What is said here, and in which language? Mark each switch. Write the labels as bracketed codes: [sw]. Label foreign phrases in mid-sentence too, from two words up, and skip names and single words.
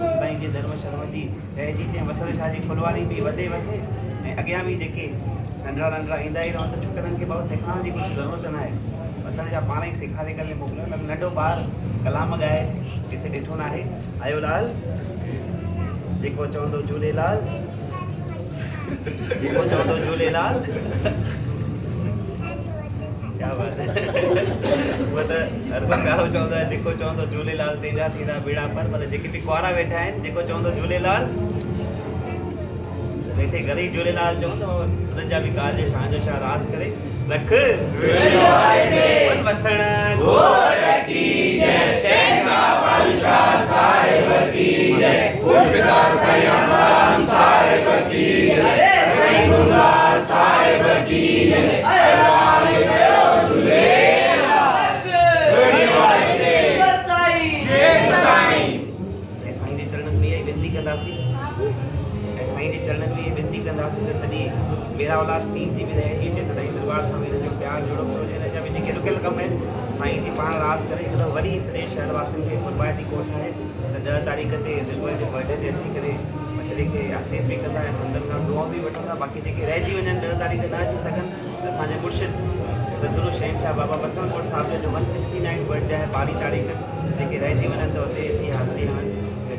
[sd] साईं जे धर्म शर्म जी रहिजी जंहिं वसण शाह जी फुलवारी बि वधे वसे ऐं अॻियां बि जेके नंढड़ा नंढड़ा ईंदा ई रहनि त छोकिरनि खे बाबा सेखारण जी कुझु ज़रूरत न आहे। वसण शाह पाण ई सेखारे करे मोकिलियो। नंढो ॿार कलाम ॻाए किथे ॾिठो न आहे। आयो लाल जेको चवंदो झूलेलाल, जेको चवंदो झूलेलाल। [hi] क्या बात है। [sd] वो त हर को प्यारो चवंदो आहे जेको चवंदो झूलेलाल तेजा थींदा बेड़ा पर। पर जेके बि कुआरा वेठा आहिनि, जेको चवंदो झूलेलाल वेठे घर ई झूलेलाल चवंदो उन्हनि जा बि ॻाल्हि जे शान जो शाह राज़ करे। लख वसण घोट की जय, शहंशाह पारू शाह साहिब की जय, गुलजार साईं आनंद साहिब की जय, साईं गुलजार साहिब की जय। साईं जे चरणनि में विनती कंदासीं त सॼी मेरावलास टीम जी बि रहिजी अचे। सदाईं दरबार सां हिन जो प्यार जुड़ो पियो हुजे। हिन जा बि जेके रुकियल कम आहिनि साईं जी पाण राज़ करे हिकदमि वरी सॼे शहरवासियुनि खे कुर्बानी कोठ आहे त 10 तारीख़ ते दिलबर जे बर्थडे ते अची करे मछली खे आसीस बि कंदा ऐं संतनि खां दुआऊं बि वठंदा। बाक़ी जेके रहिजी वञनि 10 तारीख़ न अची सघनि त असांजे मुर्शिद सदगुरु शहंशाह बाबा बसंत कोट साहिब जो 169 बर्थडे आहे 12 तारीख़। जेके रहिजी वञनि त हुते अची हाज़िरी हणनि।